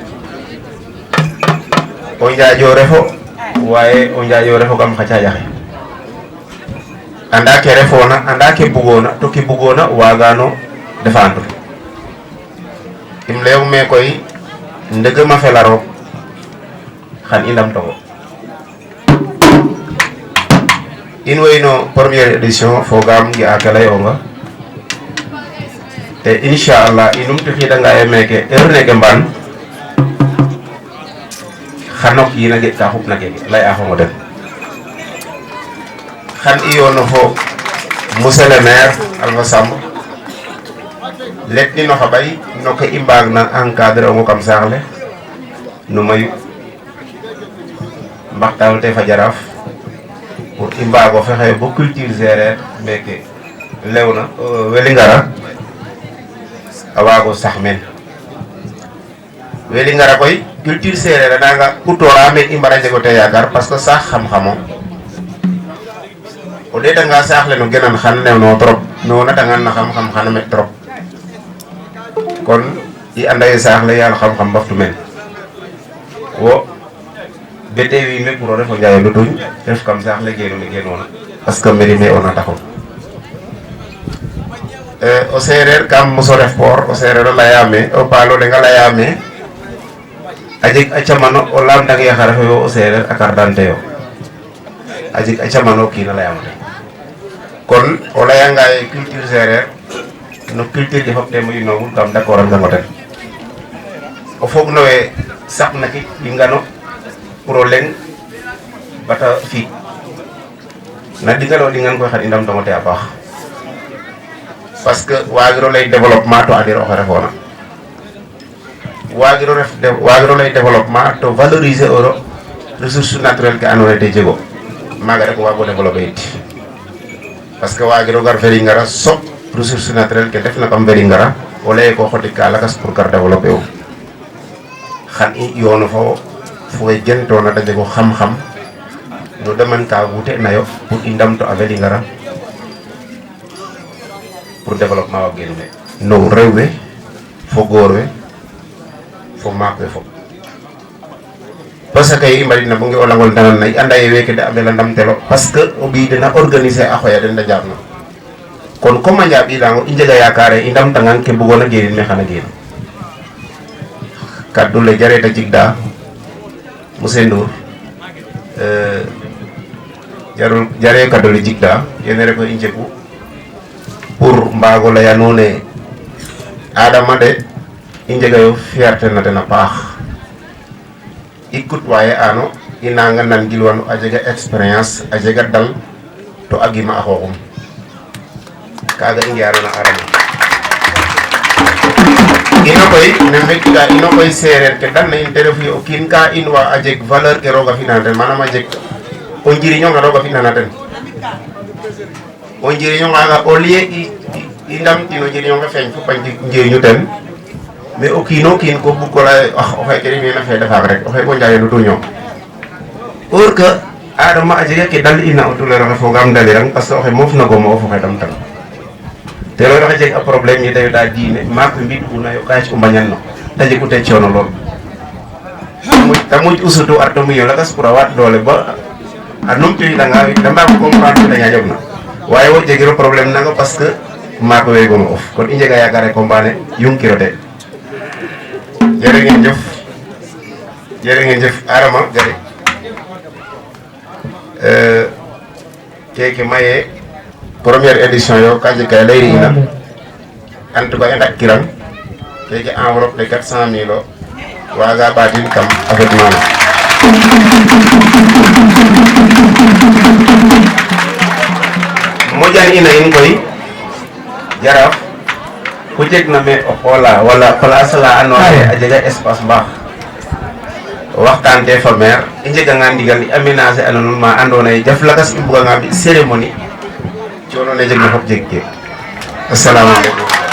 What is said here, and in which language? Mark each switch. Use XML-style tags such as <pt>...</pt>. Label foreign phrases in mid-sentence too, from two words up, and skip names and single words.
<srr>o njaaƴo refo waye o njaaƴo refo kam xa caƴaxe anda ke refona anda ke bugona to ke bugona wagano défendre im leyong me koy ndegem a fela roog xan i ndam togo in way no</srr> <fr>première édition</fr> <srr>fogam ngi a ke leyonga te inchallah i numtixidanga ye meke heure neke mbaan xano kiina ge ka xupna keke ley a xongo den xan i yono fo</srr> <fr>monsieur le maire</fr> <srr>Alpha Samb let ni no xa ɓay no ke i mbaag na encadrer ongo kam saax le no mayu mbaxtaan te fa jaraaf pour i mbaago fexe bo culture séeréer meke lewna Welingara a waago sax men Welingara koy culture séeréer a nanga utora men i mbara njego te yaakaar</srr> <fr>parce que</fr> <srr>saax xam-xamo o ɗeetanga saax le no genan xan new no trop no natangan na xam-xam xana met trop kon i anda ye saax le yaal xam-xam mbaftu men wo bete wiin we pour o refo Ndiaye Lutuñ ref kam saax le genu ne genona</srr> <fr>parce que</fr> <srr>mérime ona taxun o séeréer kam moso ref port o séeréer o leyame o paalo lenga leyame a jeg a camano o lamtang ye xa refo yo o séeréer a</srr> <fr>carte d'identité</fr> <srr>yo a jeg a camano o kiina leyamo ten kon o leyanga ye culture séeréer no culture ke fop te moƴu noogul kam d'accord angango ten o fog no we saqna ki i ngano pour o leng bata fi na ɗingalo ɗingan koy xan i ndamtongo te a paax</srr> <fr>parce que</fr> <srr>wagiro ley développement to andir oxe refona wagiro ley développement to valoriser oro</srr> <fr>ressource naturelle</fr> <srr>ke ando naye te jego maga rek wago développer it</srr> <fr>parce que</fr> <srr>wagiro gar Welingara soɓ</srr> <fr>ressource naturelle</fr> <srr>ke ndefna kam Welingara o leye ko xotik ka lakas pour gar développer u xan i yono fo we gentona da jego xam-xam no domaine ka wute nayo pour i ndamto a Welingara pour développement wa genu ne no rew we fo goor we fo maak we fop</srr> <fr>parce que</fr> <srr>i mbaɗitna bo nge o langol danan na i anda ye weke de a mbela ndamtelo</srr> <fr>parce que</fr> <srr>o ɓiy dena organiser a xoya den da njaɓna kon comme a njaɓiɗango i njega yakare i ndamtangan ke bugona genin me xana genu kaddu le jareta jigda monsieur Ndour jare kaddu le jigda yene reko i njegu pour mbago leya nuun ne Adama de i njega yo fierté na den a paax i kutwaye ano inanga nan gilwanu a jega experience a jega dal to agima a xoxum kaga i ngearona arama ino koy ne mbekta ino koy sereer ke dan na in te refu ye o kiin ka inwa a jeg valeur ke roga fina ten manam a jeg o njiriño nga roga fina na ten o njiriño nga</srr> <fr>au lieu</fr> <srr>i ndamtino njiriño nga feeñ fop a njiriñu ten mais o kiino kiin ko bug ko lay o xeke rimena fede faak rek o xeke o njayenu tuño</srr> <fr>pour que</fr> <srr>adama a jega ke dal ina o tulero xe fogam dalirang</srr> <fr>parce que</fr> <srr>o xe moof na gomo of o xe damtan te</srr> <wo>loolu dafa</wo> <srr>jeg a problème yi dayo daa diine maak mbid una yo ka ci o mbañan no te jegu te coono lool ta muj usutu arto miyo lakas pour a waat doole ba a numtuwidanga da mbaag comprendre da ñaƴog na waaye wo jegiro problème nanga</srr> <fr>parce que</fr> <srr>maak weegomo of kon i njega yaakaar combat ne yungkiro te jërë ngeen jëf Adama gari keke maye</srr> <fr>première édition</fr> <srr>yo ka jeg kay leyri ina</srr> <fr>en tout cas</fr> <srr>i ndak kiran keke</srr> <fr>enveloppe de</fr> <srr>400 000 o waga ɓatin kam afet mana moƴan ina in koy jaraaf ku jeg na me o xoola wala place la andoona ye a jega espace mbaax waxtaan te fa maire i njeganga ndigal i aménager a nuun ma andoona ye jaf lakas i mbuganga mbi cérémonie coono ne jeg na fop jeg ke asalaamaaleykum</srr>